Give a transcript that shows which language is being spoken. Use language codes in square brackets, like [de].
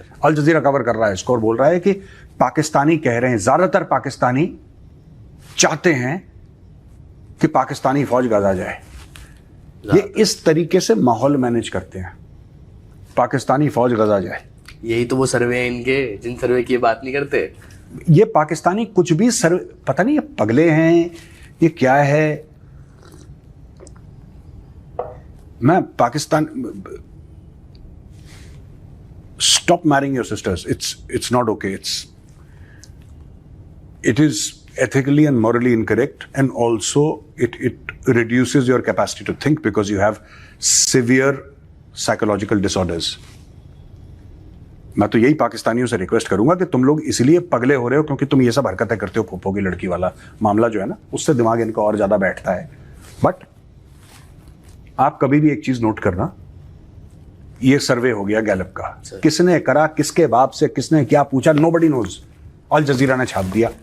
[hi] अल जजीरा cover कर रहा है इसको और बोल रहा है कि पाकिस्तानी कह रहे हैं, ज्यादातर पाकिस्तानी चाहते हैं कि पाकिस्तानी फौज गाजा जाए। ये इस तरीके से माहौल मैनेज करते हैं, पाकिस्तानी फौज गाजा जाए। यही तो वो सर्वे है इनके, जिन सर्वे की बात नहीं करते। ये पाकिस्तानी कुछ भी सर्वे, पता नहीं ये पगले हैं, ये क्या है। [en] मैं Pakistan, stop marrying your sisters. It's not okay. It is ethically and morally incorrect, and also it reduces your capacity to think because you have severe psychological disorders. [hi] मैं तो यही पाकिस्तानियों से रिक्वेस्ट करूंगा कि तुम लोग इसलिए पगले हो रहे हो क्योंकि तुम ये सब हरकतें करते हो, फूफो की लड़की वाला मामला जो है ना, उससे दिमाग इनका और ज्यादा बैठता है। बट आप कभी भी एक चीज नोट करना, ये सर्वे हो गया गैलप का, किसने करा, किसके बाप से किसने क्या पूछा, [en] Nobody knows. [hi] अल जजीरा ने छाप दिया।